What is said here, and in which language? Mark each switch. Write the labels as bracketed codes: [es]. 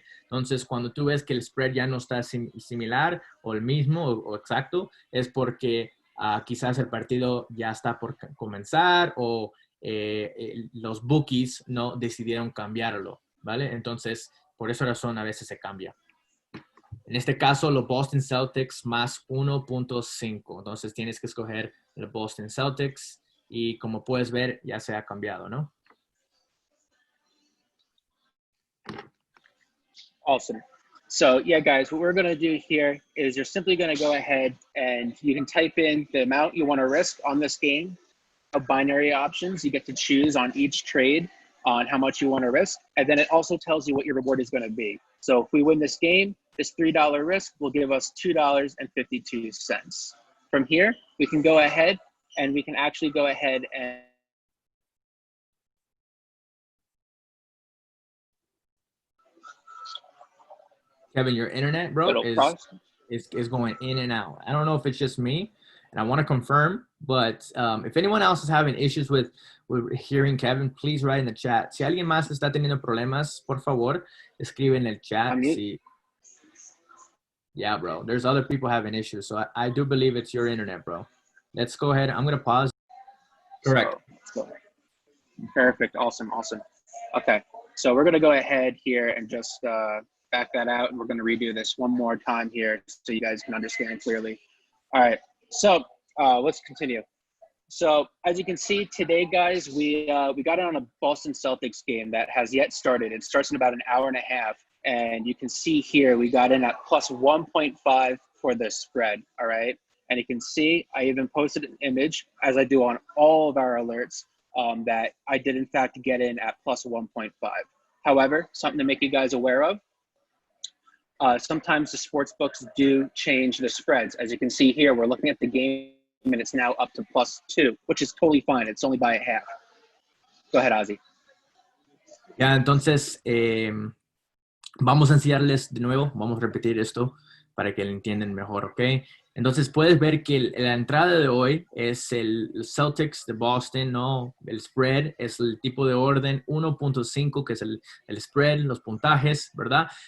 [es] Entonces, cuando tú ves que el spread ya no está similar o el mismo o exacto, es porque quizás el partido ya está por comenzar o los bookies no decidieron cambiarlo, ¿vale? Entonces, por esa razón a veces se cambia. En este caso, los Boston Celtics más 1.5. Entonces, tienes que escoger el Boston Celtics y como puedes ver, ya se ha cambiado, ¿no? [en] Awesome. So, yeah, guys, what we're going to do here is you're simply going to go ahead and you can type in the amount you want to risk on this game of binary options. You get to choose on each trade. on how much you want to risk. And then it also tells you what your reward is going to be. So if we win this game, this $3 risk will give us $2.52. From here, we can go ahead and we can actually go ahead and Kevin, your internet, bro, is going in and out. I don't know if it's just me, and I want to confirm, but if anyone else is having issues with hearing Kevin, please write in the chat. [es] Si alguien más está teniendo problemas, por favor, escribe en el chat. [en] Si... Yeah, bro. There's other people having issues, so I do believe it's your internet, bro. Let's go ahead. I'm going to pause. Correct. So, perfect. Awesome. Awesome. Okay. So we're going to go ahead here and just back that out, and we're going to redo this one more time here so you guys can understand clearly. All right. So let's continue. So as you can see today, guys, we got on a Boston Celtics game that has yet started. It starts in about an hour and a half. And you can see here, we got in at plus 1.5 for the spread, all right? And you can see, I even posted an image, as I do on all of our alerts, that I did in fact get in at plus 1.5. However, something to make you guys aware of, sometimes the sports books do change the spreads. As you can see here, we're looking at the game and it's now up to +2, which is totally fine. It's only by a half. Go ahead, Ozzy. [es] Ya, entonces, vamos a enseñarles de nuevo, vamos a repetir esto para que lo entiendan mejor, ¿ok? Entonces puedes ver que la entrada de hoy es el Celtics de Boston, ¿no? El spread es el tipo de orden 1.5, que es el spread, los puntajes, ¿verdad?